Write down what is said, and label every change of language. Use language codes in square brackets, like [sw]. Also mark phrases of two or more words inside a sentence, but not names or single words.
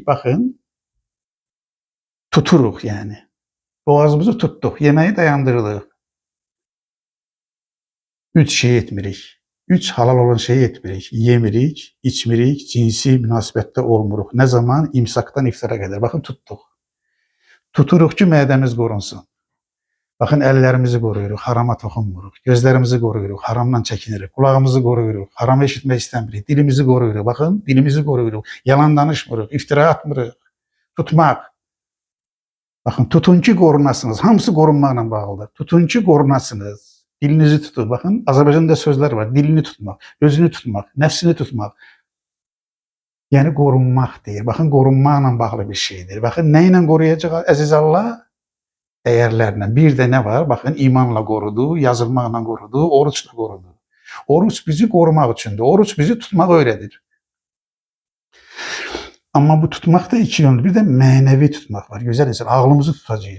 [az] Bakın, tuturuq yani. Boğazımızı tuttuk, yemeği dayandırırıq. 3 şey etmirik. 3 halal olan şeyi etmirik. Yemirik, içmirik, cinsi münasibətdə olmuruq. [tr] Ne zaman? İmsaktan iftara kadar. Bakın tuttuk. [az] Tuturuq ki, mədəmiz qorunsun. Bakın əllərimizi qoruyuruq, harama toxunmuruq. Gözlərimizi qoruyuruq, haramdan çəkinirik. Kulağımızı qoruyuruq, haramı eşitmək istəmirik. Dilimizi qoruyuruq. Bakın dilimizi qoruyuruq. Yalan danışmırıq, iftira atmırıq. Tutmaq. Bakın tutun ki qorunasınız. Hamısı qorunmaqla bağlıdır. Tutun ki qorunasınız. Dilinizi tutun. Bakın Azərbaycanda sözlər var. Dilini tutmaq, özünü tutmaq, nəfsini tutmaq. Yani qorunmaq deyir. Bakın qorunmaqla bağlı bir şeydir. Bakın nə ilə qoruyacaq əziz Allah? [tr] Değerlerle. Bir de ne var? Bakın imanla korudu, yazılmakla korudu, oruçla korudu. Oruç bizi korumak içindir. Oruç bizi tutmak öyledir. Ama bu tutmak da iki yönlü. Bir de manevi tutmak var. Güzel insan. Ağlımızı tutacağız.